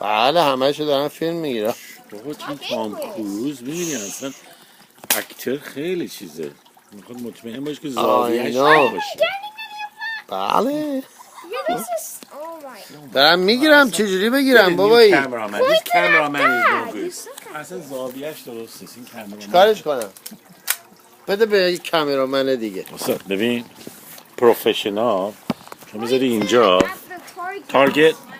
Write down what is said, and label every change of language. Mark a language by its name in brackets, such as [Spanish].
[Persian] بله همه‌شو دارم فیلم میگیرم. بابا چون تام کروز میبینی اصلا اکتر خیلی چیزه. میخواد مطمئن باش که زاویه‌اش باشه. بله. [English] Yeah, this is. Oh my. [Persian] دارم میگیرم چجوری بگیرم بابایی؟ [English] This cameraman is no good. [Persian] اصلا زاویه‌اش درست نیست این کامرامن. کارش کنم. بده به یک کامرامن دیگه. ببین پروفشنال شما میذاری اینجا تارگت.